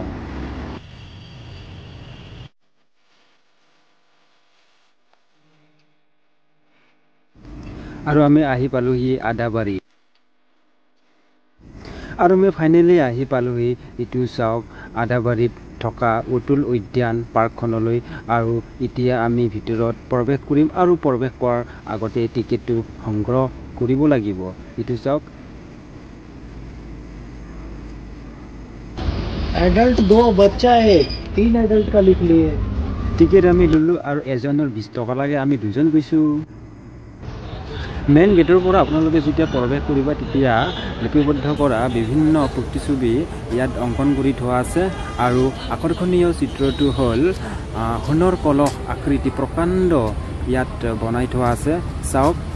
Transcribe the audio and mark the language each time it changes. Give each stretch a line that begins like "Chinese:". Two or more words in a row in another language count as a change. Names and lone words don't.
Assamese: আৰু আমি আহি পালোহি আদাবাৰী আৰু আমি ফাইনেলি আহি পালোহি এইটো চাওক আদাবাৰীত থকা অতুল উদ্যান পাৰ্কখনলৈ আৰু এতিয়া আমি ভিতৰত প্ৰৱেশ কৰিম আৰু প্ৰৱেশ কৰাৰ আগতে টিকেটটো সংগ্ৰহ কৰিব লাগিব এইটো চাওক
Hindi: एडल्ट 2 बच्चा 1 3 एडल्ट का लिख लिए
Assamese: টিকেট আমি ললো আৰু এজনৰ 20 টকা লাগে আমি দুজন গৈছো
English: main gate
Assamese: পৰা আপোনালোকে যেতিয়া প্ৰৱেশ কৰিব তেতিয়া লিপিবদ্ধ কৰা বিভিন্ন প্ৰতিছবি ইয়াত অংকন কৰি থোৱা আছে আৰু আকৰ্ষণীয় চিত্ৰটো হ'ল সোণৰ কলহ আকৃতি প্ৰকাণ্ড ইয়াত বনাই থোৱা আছে চাওক